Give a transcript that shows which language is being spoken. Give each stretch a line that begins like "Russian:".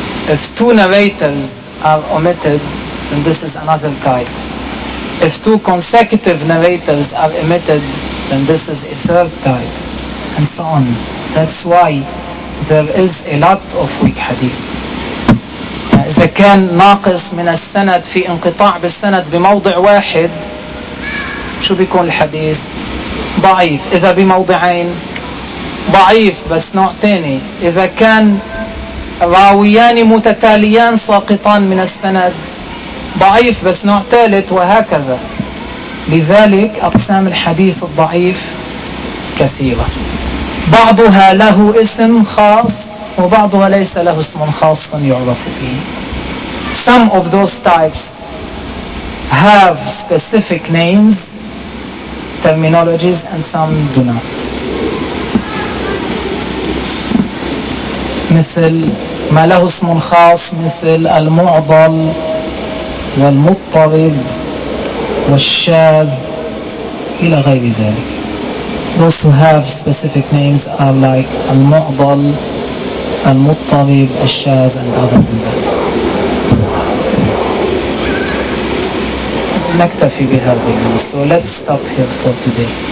English: If two narrators are omitted, then this is another type. If two consecutive narrators are omitted, then this is a third type, and so on. That's why there is a lot of weak hadith.
Arabic: إذا كان ناقص من السند في انقطاع بالسند بموضع واحد شو بيكون الحديث؟ ضعيف. إذا بموضعين ضعيف بس نوع تاني. إذا كان راويان متتاليان ساقطان من السند ضعيف بس نوع ثالث وهكذا. لذلك أقسام الحديث الضعيف كثيرة. بعضها له اسم خاص وبعضها ليس له اسم خاص يعرف فيه.
English: Some of those types have specific names, terminologies, and some do not.
Arabic: مثل ما له اسم خاص مثل المعضل والمضطرب والشاذ إلى غير ذلك.
English: Those who have specific names are like المعضل, المضطرب, الشاذ, and other than that.
Arabic: نكتفي بهذا.
English: So let's stop here for today.